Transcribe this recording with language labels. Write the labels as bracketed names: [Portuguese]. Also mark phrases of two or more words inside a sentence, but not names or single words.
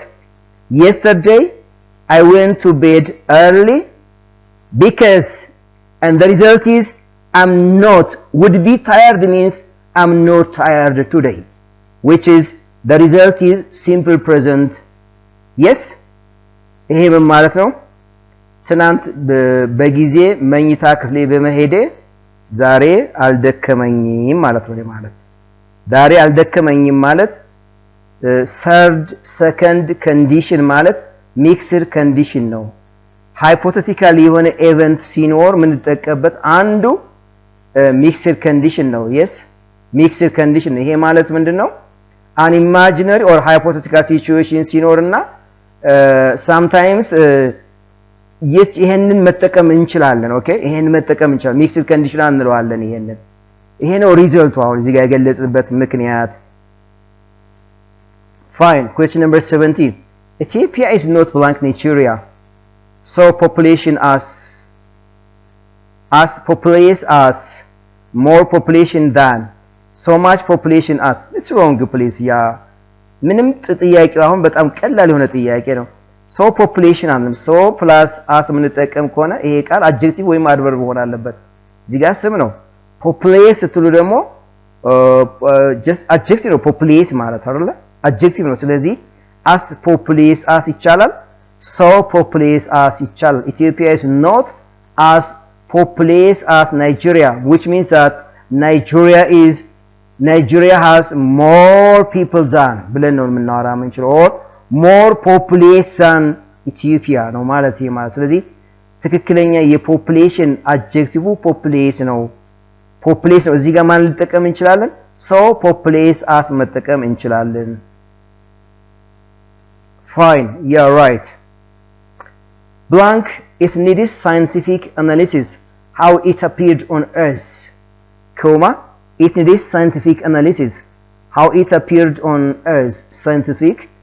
[English] Yesterday I went to bed early because, and the result is I'm not, would be tired means I'm not tired today, which is the result is simple present. Yes, [Amharic] ይሄ ምን ማለት ነው? ትናንት በጊዜ መኝታ ክፍሌ በመሄዴ ዛሬ አልደከመኝም ማለት ነው። ማለት ዛሬ አልደከመኝም ማለት [English] third second condition [Amharic] ማለት [English] mixed condition [Amharic] ነው። hypothetical የሆነ event ሲኖር ምን ተጠቀበት አንዱ [English] mixed condition [Amharic] ነው። [English] yes, mixed condition [Amharic] ይሄ ማለት ምንድነው? [English] an imaginary or hypothetical situation [Amharic] ሲኖርና sometimes ይሄንን መጠቀም እንችላለን። ኦኬ፣ ይሄንን መጠቀም እንችላለን። [English] mixed condition [Amharic] እንለዋለን። ይሄ ነው ሪዘልቱ አሁን እዚህ ጋር የገለጽበት ምክንያት። Fine. [English] Question number 17. Ethiopia is not blank Nigeria. So population as populace as more population than, so much population as. It's wrong, please. Yeah. [Amharic] ምንም ጥያቄው አሁን በጣም ቀላል የሆነ ጥያቄ ነው። [English] so population [Amharic] አለም [English] so plus as [Amharic] የምንጠቀም ከሆነ ይሄ ቃል አድጀክቲቭ ወይም አድቨርብ መሆን አለበት። እዚህ ጋር ስም ነው። ፖፑሌስ ስትሉ ደግሞ [English] just adjective [Amharic] ነው። ፖፑሌስ ማለት አይደለ? አድጀክቲቭ ነው። ስለዚህ [English] as populous as [Amharic] ይቻላል። [English] so populous as [Amharic] ይቻላል። [English] Ethiopia is not as populous as Nigeria, which means that Nigeria has more people than [Amharic] ብለን ነው የምናወራ የምንችለው [English] or more population than Ethiopia [Amharic] ነው ማለት ይሄ ማለት። ስለዚህ ትክክለኛ የፖፑሌሽን [English] adjective populous [Amharic] ነው። ፖፑሌስ ነው። እዚህ ጋር ማን ልጠቀም እንችላለን? [English] so populace as [Amharic] መጠቀም እንችላለን። [English] Fine, yeah, right. Blank, it needs scientific analysis how it appeared on Earth, comma, it needs scientific analysis how it appeared on Earth.